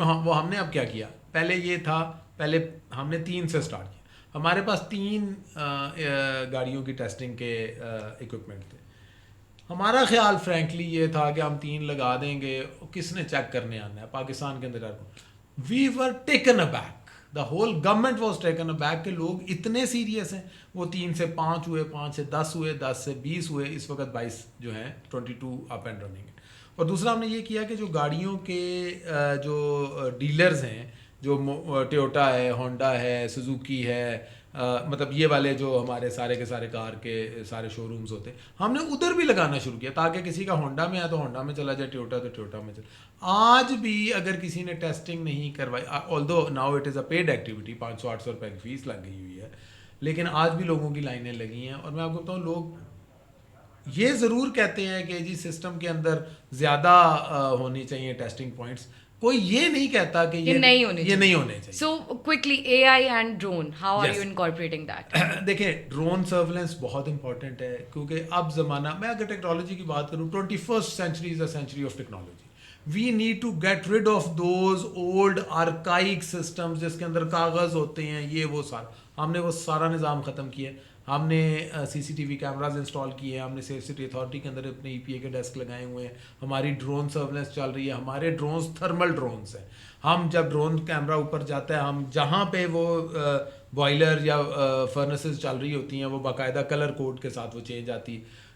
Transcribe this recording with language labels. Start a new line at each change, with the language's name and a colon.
Urdu: اب ہم نے اب کیا کیا, پہلے یہ تھا, پہلے ہم نے 3 سے سٹارٹ کیا. ہمارے پاس 3 گاڑیوں کی ٹیسٹنگ کے اکوپمنٹ تھے. ہمارا خیال فرینکلی یہ تھا کہ ہم 3 لگا دیں گے, کس نے چیک کرنے آنا ہے پاکستان کے اندر.
English: we were taken aback, the whole government was taken aback
Urdu: کہ لوگ اتنے سیریس ہیں. وہ 3 سے 5 ہوئے, 5 سے 10 ہوئے, 10 سے 20 ہوئے, اس وقت 22 جو ہیں 22 اپ اینڈ رننگ. اور دوسرا ہم نے یہ کیا کہ جو گاڑیوں کے جو ڈیلرز ہیں, جو ٹویوٹا ہے, ہونڈا ہے, سوزوکی ہے, مطلب یہ والے جو ہمارے سارے کے سارے کار کے سارے شو رومز ہوتے ہیں, ہم نے ادھر بھی لگانا شروع کیا تاکہ کسی کا ہونڈا میں ہے تو ہونڈا میں چلا جائے, ٹویوٹا تو ٹویوٹا میں چلا. آج بھی اگر کسی نے ٹیسٹنگ نہیں کروائی,
English: although now it is a paid activity,
Urdu: 500-800 روپے کی فیس لگ گئی ہوئی ہے, لیکن آج بھی لوگوں کی لائنیں لگی ہیں. اور میں آپ کو بتاؤں, لوگ یہ ضرور کہتے ہیں کہ جی سسٹم کے اندر زیادہ ہونی چاہیے ٹیسٹنگ پوائنٹس, کوئی یہ نہیں کہتا کہ یہ نہیں ہونے چاہیے.
English: So quickly A I and drone, how are you incorporating that?
Urdu: دیکھیں ڈرون سرویلنس بہت امپورٹنٹ ہے, کیونکہ اب زمانہ, میں اگر ٹیکنالوجی کی بات کروں,
English: 21st century is a century of technology. We need to get rid of those old archaic systems
Urdu: جس کے اندر کاغذ ہوتے ہیں, یہ وہ سارا. ہم نے وہ سارا نظام ختم کیا. ہم نے سی C T V cameras install کیے ہیں, ہم نے سیف سٹی اتھارٹی کے اندر اپنے ای پی اے کے ڈیسک لگائے ہوئے ہیں, ہماری ڈرون سرویلنس چل رہی ہے. ہمارے ڈرونز تھرمل ڈرونز ہیں. ہم جب ڈرون کیمرہ اوپر جاتا ہے, ہم جہاں پہ وہ بوائلر یا فرنسز چل رہی ہوتی ہیں وہ باقاعدہ کلر کوڈ کے ساتھ وہ چینج آتی ہے.